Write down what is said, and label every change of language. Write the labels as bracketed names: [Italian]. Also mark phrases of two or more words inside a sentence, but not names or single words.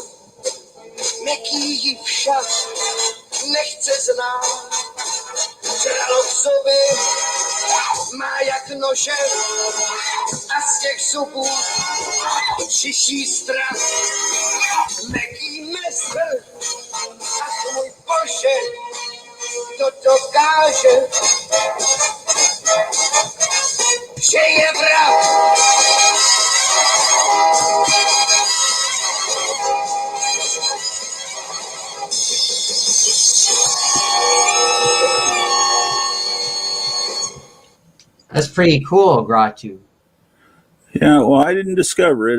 [Czech] Měkký ji však nechce znát, žralo v zuby, má jak nože a z těch zubů čiší strach. Měkký mysl, ach můj Bože, to dokáže, že je vrah. [English] That's pretty cool, Gratu. Yeah, well, I didn't discover it.